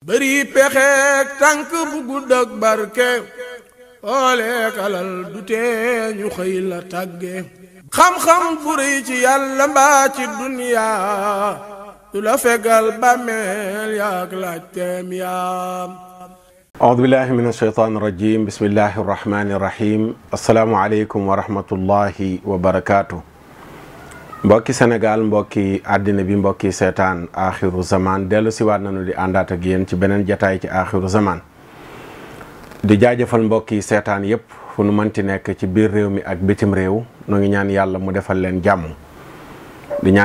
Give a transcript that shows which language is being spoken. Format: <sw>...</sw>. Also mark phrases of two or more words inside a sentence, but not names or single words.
<wo>bëri pexeek tànk bu gudd ak barke ooleek alal du tee ñu xëy la tàgge xam-xam bu rëy ci yàlla mbaa ci duniyaa du la fegal bàmmeel yaak laajteem yaam.</wo> <ar>أعوذ بالله من الشيطان الرجيم بسم الله الرحمن الرحيم السلام عليكم ورحمة الله وبركاته</ar> <wo>mbokki Sénégal mbokki àddina bi mbokki seetaan Axiru Zaman dellu siwaat nañu di àndaat ak yéen ci beneen jataay ci Axiru Zaman di jaajëfal mbokki seetaan yépp fu nu mënti nekk ci biir réew mi ak bitim réew nu ngi ñaan yàlla mu defal leen jàmm di ñaan</wo>